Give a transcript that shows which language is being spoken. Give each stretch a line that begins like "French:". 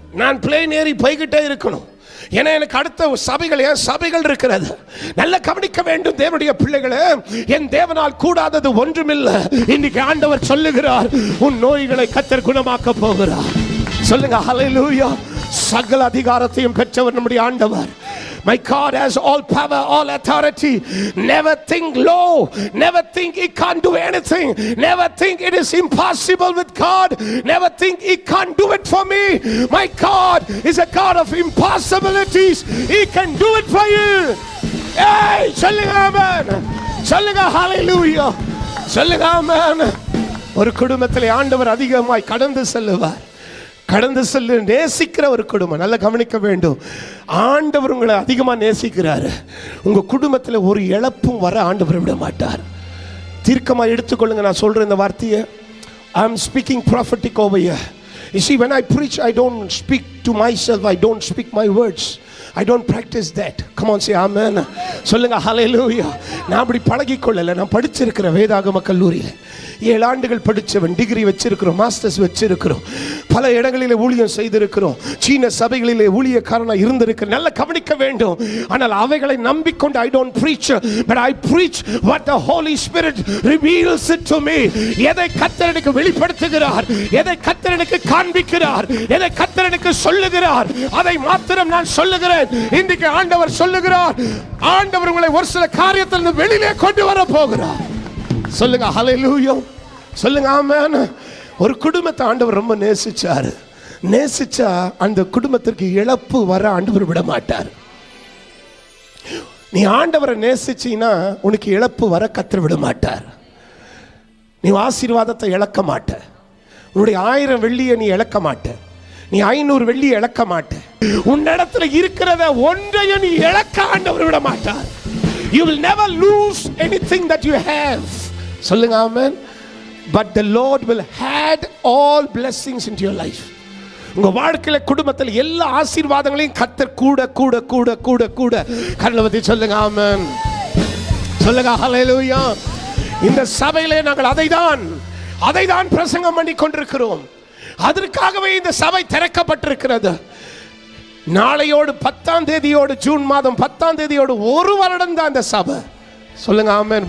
Tamil: நான் பிளேன் ஏறி போய்கிட்டே இருக்கணும். ஏன்னா எனக்கு அடுத்த சபைகள் இருக்கிறது. நல்ல கவனிக்க வேண்டும் தேவனுடைய பிள்ளைகளே. என் தேவனால் கூடாதது ஒன்றுமில்லை. இன்னைக்கு ஆண்டவர் சொல்லுகிறார், உன் நோய்களை கர்த்தர் குணமாக்க போகிறார். சொல்லுங்க ஹல்லேலூயா. சகல அதிகாரத்தையும் பெற்றவர் நம்முடைய ஆண்டவர்.
English: My God has all power, all authority. Never think low. Never think he can't do anything. Never think it is impossible with God. Never think he can't do it for me. My God is a God of impossibilities. He can do it for you.
Tamil: Hey, சொல்லுங்க ஆமென். சொல்லுங்க ஹalleluya. சொல்லுங்க ஆமென். ஒரு குடும்பத்திலே ஆண்டவர் அதிகமாய் கடந்து செல்லுவார். கடந்து செல்ல நேசிக்கிற ஒரு குடும்பம். நல்லா கவனிக்க வேண்டும். ஆண்டவர் உங்களை அதிகமாக நேசிக்கிறாரு. உங்க குடும்பத்தில் ஒரு இழப்பும் வர ஆண்டவர் விட மாட்டார். தீர்க்கமாக எடுத்துக்கொள்ளுங்க நான் சொல்ற இந்த வார்த்தையை.
English: I am speaking prophetic over here. You see, when I preach, I don't speak to myself. I don't speak my words. I don't practice that. Come on, say amen.
Tamil: சொல்லுங்க hallelujah. நான் அப்படி பழகிக்கொள்ளல. நான் படிச்சிருக்கிற வேதாகம கல்லூரியில் 7 ஆண்டுகள் படித்தவன். டிகிரி வச்சிருக்கிறோம், masters வச்சிருக்கிறோம், பல இடங்களிலே ஊழியம் செய்திருக்கிறோம், சீன சபைகளிலே ஊழியக்காரனாக இருந்திருக்கிறேன். நல்ல கவனிக்க வேண்டும். ஆனால் அவைகளை நம்பிக்கொண்டு
English: I don't preach, but I preach what the Holy Spirit reveals it to me.
Tamil: எதை கர்த்தர் எனக்கு வெளிப்படுத்துகிறார், எதை கர்த்தர் எனக்கு காண்பிக்கிறார், எதை கர்த்தர் எனக்கு சொல்லுகிறார், அதை மாத்திரம் நான் சொல்லுகிறேன். இன்றைக்கு ஆண்டவர் சொல்லுகிறார், ஆண்டவர் உங்களை ஒரு சில காரியத்தில் வெளியிலே கொண்டு வர போகிறார். சொல்லுங்க ஹல்லேலூயா. சொல்லுங்க ஆமென். ஒரு குடும்பத்தை ஆண்டவர் ரொம்ப நேசிச்சாரு. நேசிச்சா அந்த குடும்பத்திற்கு இழப்பு வர ஆண்டவர் விட மாட்டார். நீ ஆண்டவரை நேசிச்சீனா உனக்கு இழப்பு வர கர்த்தர் விட மாட்டார். நீ ஆசீர்வாதத்தை இழக்க மாட்ட. உன்னுடைய 1000 வெள்ளியை நீ இழக்க மாட்ட. நீ 500 வெள்ளியை இழக்க மாட்ட. உன்னிடத்துல இருக்கிறத ஒன்றையும் நீ இழக்க ஆண்டவர் விட மாட்டார்.
English: You will never lose anything that you have.
Tamil: சொல்லுங்க ஆமென்.
English: But the Lord will add all blessings into your life.
Tamil: உங்க வாழ்க்கையில குடும்பத்தில் எல்லா ஆசீர்வாதங்களையும் கர்த்தர் கூட கூட கூட கூட கூட கர்லவதி சொல்லுங்க ஆமென். சொல்லுங்க ஹல்லேலூயா. இந்த சபையிலே நாங்கள் அதை தான் பிரசங்கம் பண்ணி கொண்டிருக்கிறோம். அதற்காகவே இந்த சபை திறக்கப்பட்டிருக்கிறது. நாளையோடு 10ஆம் தேதியோடு, ஜூன் மாதம் 10ஆம் தேதியோடு 1 வருடம் தான் இந்த சபை. சொல்லுங்க ஆமென்.